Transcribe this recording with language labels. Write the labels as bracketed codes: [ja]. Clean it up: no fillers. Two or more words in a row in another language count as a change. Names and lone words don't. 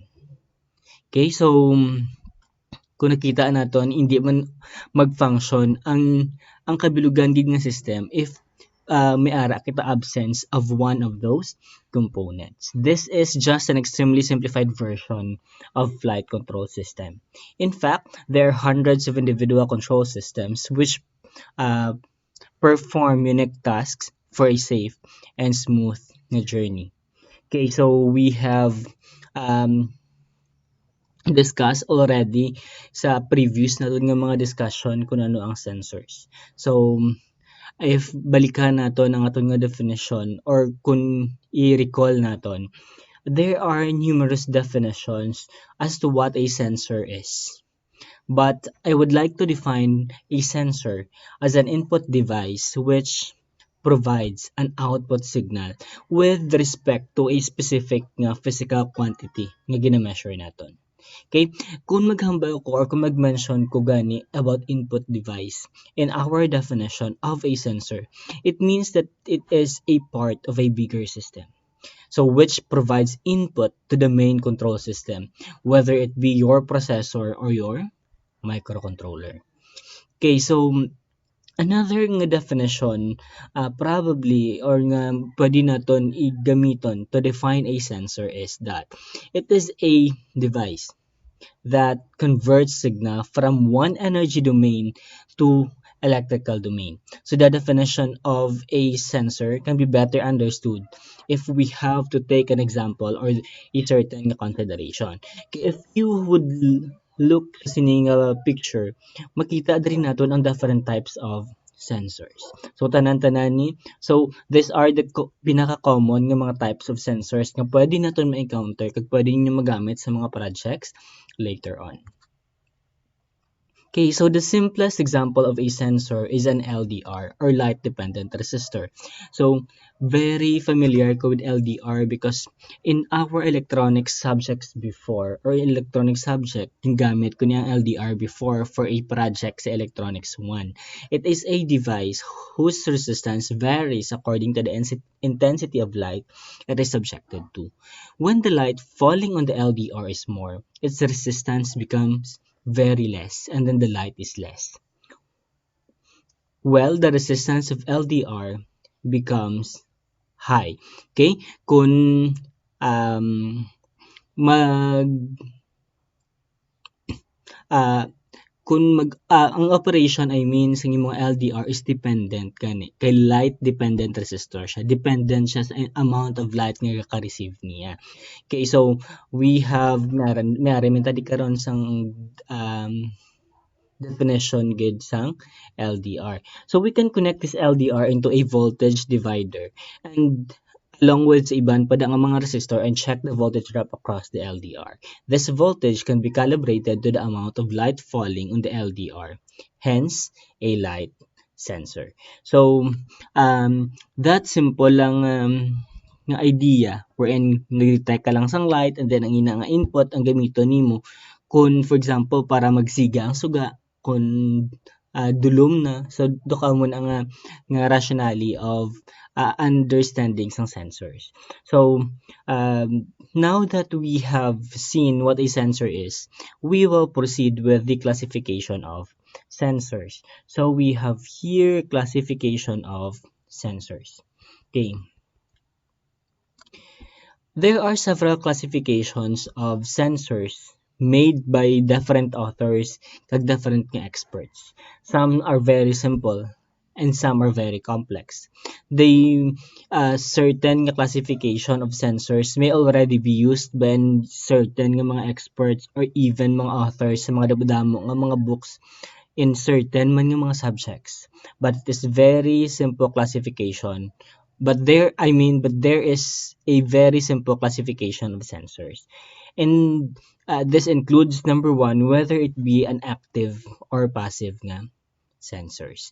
[hil] Okay, so kung nakita naton hindi man mag-function ang kabilugan gid nga system if may ara kita [en] absence of one of those components. This is just an extremely simplified version of flight control system. In fact, there are hundreds of individual control systems which uh, perform unique tasks for a safe and smooth journey. Okay, so we have um, discuss already [hil] sa previous naton nga mga discussion kung ano ang sensors. So, if balikan naton ang aton nga definition or kung i-recall naton, [en] there are numerous definitions as to what a sensor is. But I would like to define a sensor as an input device which provides an output signal with respect to a specific nga physical quantity [hil] nga gina-measure naton. [en] Okay, [hil] kung maghambal ko or kung mag-mention ko gani [en] about input device in our definition of a sensor, it means that it is a part of a bigger system. So which provides input to the main control system, whether it be your processor or your microcontroller. Okay, so another nga definition probably or [hil] nga pwede naton igamiton [en] to define a sensor is that it is a device that converts signal from one energy domain to electrical domain. So the definition of a sensor can be better understood if we have to take an example or a certain consideration. If you would look [hil] sa sining picture, makita din naton ang [en] different types of sensors. [hil] So tanan-tanan ni, [en] so these are the [hil] pinaka-common nga mga [en] types of sensors [hil] nga pwede naton ma-encounter kag pwede niyo magamit sa mga projects [en] later on. Okay, so the simplest example of a sensor is an LDR or light dependent resistor. So very familiar ko with LDR because in our electronics subjects before or electronic subject, [tl] yung gamit ko niyang LDR [en] before for a project [tl] sa Electronics 1. [en] It is a device whose resistance varies according to the intensity of light it is subjected to. When the light falling on the LDR is more, its resistance becomes very less and then the light is less. Well, the resistance of LDR becomes high. [hil] Okay? Kung ang operation I mean sa imong LDR is dependent kani kay [en] light dependent resistor [hil] siya. Dependent siya sa [en] amount of light [hil] nga ka-receive niya. Okay, [en] so we have [hil] meron tadi karon sang definition gid sang LDR. [en] So we can connect this LDR into a voltage divider and along with [hil] sa iban pa nga mga [en] resistor and check the voltage drop across the LDR. This voltage can be calibrated to the amount of light falling on the LDR, hence a light sensor. [hil] So that simple lang nga idea wherein nag-detect ka lang sang light and then ang ina nga input ang gamiton nimo kung for example para magsiga ang suga kung dulom na so duka mo na nga [en] rationale of understanding [hil] ng sensors. [en] So now that we have seen what a sensor is, we will proceed with the classification of sensors. So we have here classification of sensors. Okay. There are several classifications of sensors made by different authors kag different experts. Some are very simple and some are very complex. The certain classification of sensors may already be used by certain mga experts or even mga authors [hil] sa mga damo nga mga [en] books in certain man yung mga subjects. But it is very simple classification. But there is a very simple classification of sensors. And this includes number one, whether it be an active or passive nga sensors.